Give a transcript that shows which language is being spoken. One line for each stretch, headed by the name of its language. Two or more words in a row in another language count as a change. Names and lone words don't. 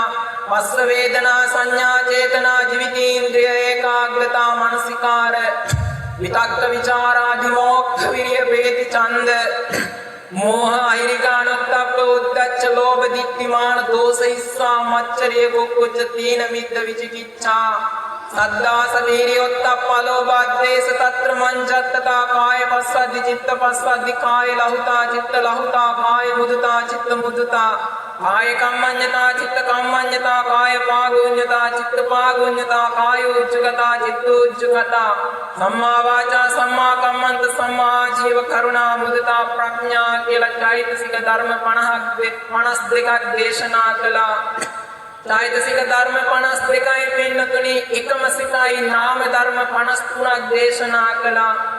Pali: පස්ස වේදනා, සංඥා, චේතනා, ජීවිතේන්ද්‍රිය, ඒකාග්‍රතා, මනසිකාර විතක්ක ਵਿචාරාදි මොක්ඛ විරිය වේති ඡන්ද මෝහ අහිරිකානොත්තප්ප උද්දච්ච ලෝභ දික්ඛිමාන දෝස ඉස්සා මච්චරිය කුක්කුච්ච තීන මිද්ද විචිකිච්ඡා සද්දා සදීරියොත්තප්ප ලෝභ ද්වේෂ తත්‍ර මංජත්තතා කාය පස්සද්දි චිත්ත පස්සද්දි කාය ලහුතා චිත්ත ලහුතා කාය මුදුතා චිත්ත මුදුතා කාය කම්මඤ්ඤතා චිත්ත කම්මඤ්ඤතා කාය පාගුඤ්ඤතා චිත්ත පාගුඤ්ඤතා කාය උච්චගතා චිත්ත උච්චගතා සම්මා වාචා සම්මා කම්මන්ත සම්මා ජීව කරුණා මුදිතා ප්‍රඥා
Sinhala: කියලා චෛතසික ධර්ම 52ක් දේශනා කළා. චෛතසික ධර්ම 52යි පින්නතුනි එකම සිතයි නාම ධර්ම 53ක් දේශනා කළා.